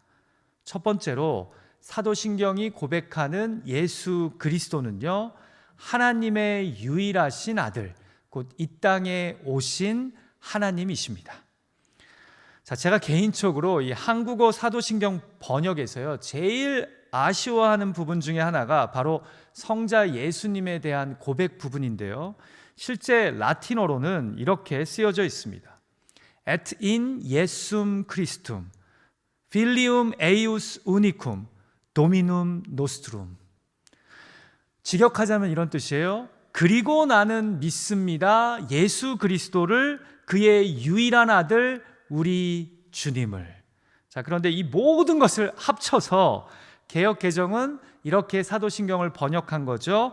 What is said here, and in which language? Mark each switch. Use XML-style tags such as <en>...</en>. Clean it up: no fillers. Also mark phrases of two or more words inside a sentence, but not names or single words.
<ko>첫 번째로 사도신경이 고백하는 예수 그리스도는요, 하나님의 유일하신 아들, 곧 이 땅에 오신 하나님이십니다. 자, 제가 개인적으로 이 한국어 사도신경 번역에서요, 제일 아쉬워하는 부분 중에 하나가 바로 성자 예수님에 대한 고백 부분인데요. 실제 라틴어로는 이렇게 쓰여져 있습니다.</ko> <la>Et in Jesum Christum, filium eius unicum, dominum nostrum.</la> <ko>직역하자면 이런 뜻이에요. 그리고 나는 믿습니다. 예수 그리스도를, 그의 유일한 아들 우리 주님을. 자, 그런데 이 모든 것을 합쳐서 개역 개정은 이렇게 사도신경을 번역한 거죠.</ko>